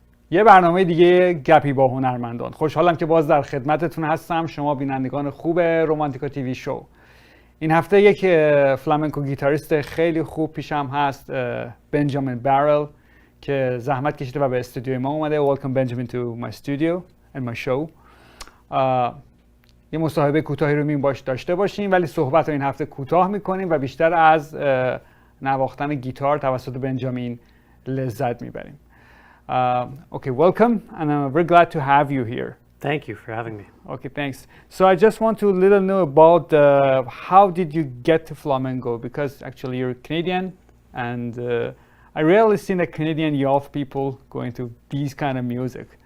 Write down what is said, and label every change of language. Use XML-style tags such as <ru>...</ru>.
<fa>یه برنامه دیگه گپی با هنرمندان. خوشحالم که باز در خدمتتون هستم، شما بینندگان خوب رومانتیکا تیوی شو. این هفته یک فلامنکو گیتاریست خیلی خوب پیشم هست، بنجامین بارل، که زحمت کشیده و به استودیوی ما اومده.</fa> <en>Welcome Benjamin to my studio and my show.</en> <fa>یه مصاحبه کوتاهی رو باش داشته باشیم، ولی صحبت رو این هفته کوتاه میکنیم و بیشتر از نواختن گیتار توسط بنجامین لذت میبریم.</fa> <en>Okay, welcome, and I'm very glad to have you here. Thank you for having me. Okay, thanks. So I just want to little know about how did you get to flamenco, because actually you're Canadian, and I rarely seen a Canadian youth people going to these kind of music.</en>